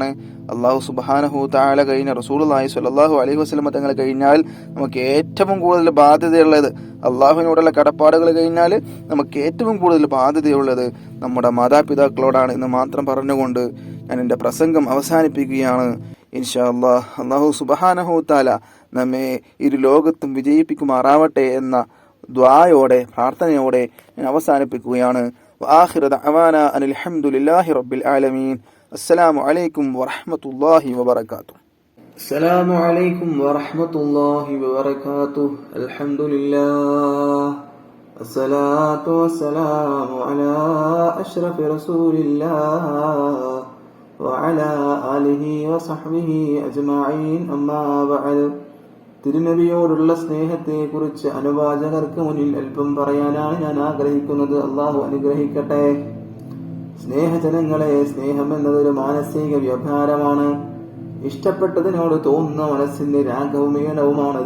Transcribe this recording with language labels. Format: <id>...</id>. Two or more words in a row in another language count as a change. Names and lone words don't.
<ar>الله سبحانه تعالى</ar> <ml>കഴിഞ്ഞ</ml> <ar>رسول الله صلى الله عليه وسلم</ar> <ml>തങ്ങൾ കഴിഞ്ഞാൽ നമുക്ക് ഏറ്റവും കൂടുതൽ ബാധ്യതയുള്ളത്, അള്ളാഹുവിനോടുള്ള കടപ്പാടുകൾ കഴിഞ്ഞാൽ നമുക്ക് ഏറ്റവും കൂടുതൽ ബാധ്യതയുള്ളത് നമ്മുടെ മാതാപിതാക്കളോടാണ് എന്ന് മാത്രം പറഞ്ഞുകൊണ്ട് ഞാൻ എൻ്റെ പ്രസംഗം അവസാനിപ്പിക്കുകയാണ്.</ml> <ar>إن شاء الله الله سبحانه تعالى</ar> <ml>നമ്മെ ഇരു ലോകത്തും വിജയിപ്പിക്കുമാറാവട്ടെ എന്ന ദുആയോടെ പ്രാർത്ഥനയോടെ ഞാൻ അവസാനിപ്പിക്കുകയാണ്.</ml> <ar>وآخر دعوانا أن الحمد لله رب العالمين. السلام عليكم ورحمة الله وبركاته. السلام عليكم ورحمة الله وبركاته. الحمد لله الصلاة والسلام على أشرف رسول الله وعلى آله وصحبه أجمعين. أما بعد.</ar> <ml>തിരുനബിയോടുള്ള സ്നേഹത്തെക്കുറിച്ച് അനുവാചകർക്ക് മുന്നിൽ അല്പം പറയാനാണ് ഞാൻ ആഗ്രഹിക്കുന്നത്. അള്ളാഹു അനുഗ്രഹിക്കട്ടെ. സ്നേഹജനങ്ങളെ, സ്നേഹം എന്നതൊരു മാനസിക വ്യവഹാരമാണ്. ഇഷ്ടപ്പെട്ടതിനോട് തോന്നുന്ന മനസ്സിന്റെ രാഗവും ഈണവുമാണത്.</ml>